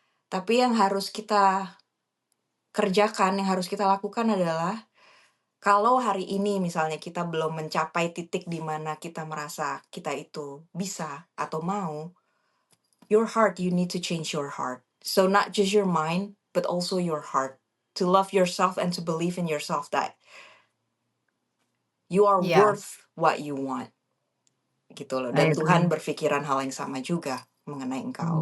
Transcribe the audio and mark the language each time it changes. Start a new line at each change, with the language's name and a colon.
Indonesian: Tapi yang harus kita kerjakan, yang harus kita lakukan adalah kalau hari ini misalnya kita belum mencapai titik di mana kita merasa kita itu bisa atau mau,
English: your heart, you need to change your heart. So not just your mind, but also your heart. To love yourself and to believe in yourself that you are
Indonesian: Iya,
English: worth what you want
Indonesian: gitu loh.
English: I
Indonesian: Dan Tuhan
English: agree.
Indonesian: berpikiran hal yang sama juga mengenai engkau